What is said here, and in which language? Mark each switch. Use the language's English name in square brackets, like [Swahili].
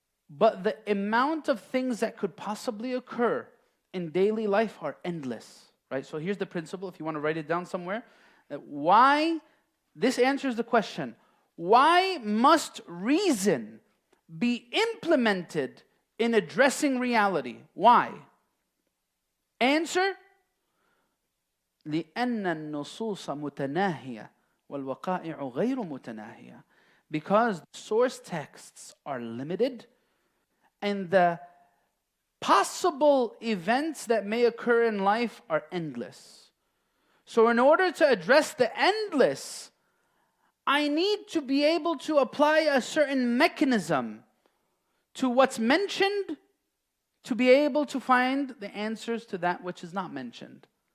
[English] But the amount of things that could possibly occur in daily life are endless, right? So here's the principle, if you want to write it down somewhere. Why, this answers the question, why must reason be implemented in addressing reality? Why? Answer, [Arabic] لأن النصوص متناهية والوقائع غير متناهية. [English] Because source texts are limited and the possible events that may occur in life are endless. So in order to address the endless, I need to be able to apply a certain mechanism to what's mentioned to be able to find the answers to that which is not mentioned.